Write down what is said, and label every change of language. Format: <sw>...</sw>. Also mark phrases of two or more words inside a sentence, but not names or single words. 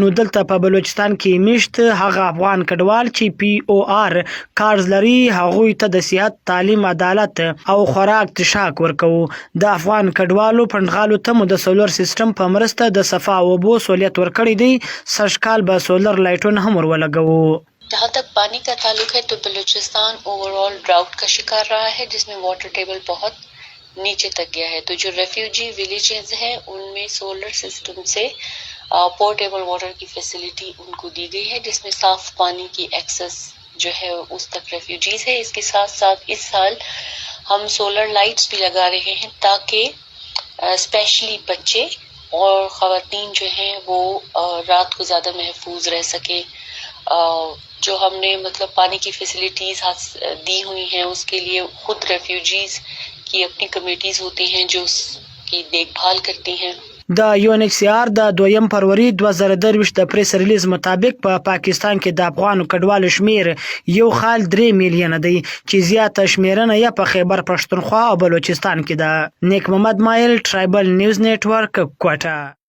<ps>نو دلته په بلوچستان کې میشت هغه افغان کډوال چې POR کارز لري، هغوی ته د صحت، تعلیم، عدالت او خوراک تشاک ورکوو. د افغان کډوالو پنډغالو ته مو د سولر سیستم په مرسته د صفا اوبو سہولت ورکړی دی. سږ کال به سولر لایټونه هم ولګوو.</ps> <ur>جہاں تک پانی کا تعلق ہے تو بلوچستان</ur> <en>overall drought</en> <ur>کا شکار رہا ہے، جس میں</ur> <en>water table</en> <ur>بہت نیچے تک گیا ہے. تو جو</ur> <en>refugee villages</en> <ur>ہیں ان میں</ur> <en>solar system</en> <ur>سے</ur> <en>portable water</en> <ur>کی فیسلٹی ان کو دی گئی ہے، جس میں صاف پانی کی ایکسیس جو ہے اس تک ریفیوجیز ہے. اس کے ساتھ ساتھ اس سال ہم</ur> <en>solar lights</en> <ur>بھی لگا رہے ہیں تاکہ سپیشلی بچے اور خواتین جو ہیں وہ رات کو زیادہ محفوظ رہ سکے. جو ہم نے مطلب پانی کی فیسلٹیز دی ہوئی ہیں اس کے لیے خود ریفیوجیز کی اپنی کمیٹیز ہوتی ہیں جو اس کی دیکھ بھال کرتی ہیں.</ur> <ps>د UNHCR د 2 فروری 2023 د پریس ریلیز مطابق په پاکستان کې د افغان کډوالو شمیر 1.3 میلیونه دی، چې زیاته شمیرنه یې په خیبر پښتونخوا او بلوچستان کې ده. نیک محمد مایل، ټرایبل نیوز نیټورک، کوټه.</ps>